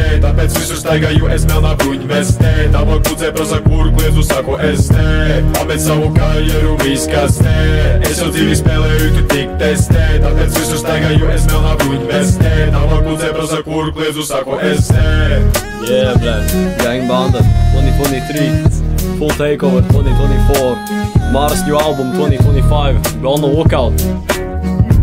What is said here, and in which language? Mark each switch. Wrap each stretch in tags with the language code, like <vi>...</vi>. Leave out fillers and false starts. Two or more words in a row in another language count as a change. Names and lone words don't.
<lv>Tāpēc visur staigāju es melnā bruņmestē. Tava kludzē prosa kur kliedzu saku es nē. Pamet savu karjeru viskastē. Es jau dzīvi spēlēju, tu tik testē. Tāpēc visur staigāju es melnā bruņmestē. Tava kludzē prosa kur kliedzu saku es nē.</lv> <en>Yeah, bro. Gang Banda 2023. Full Takeover 2024. Mars new album 2025. Be on the lookout.</en>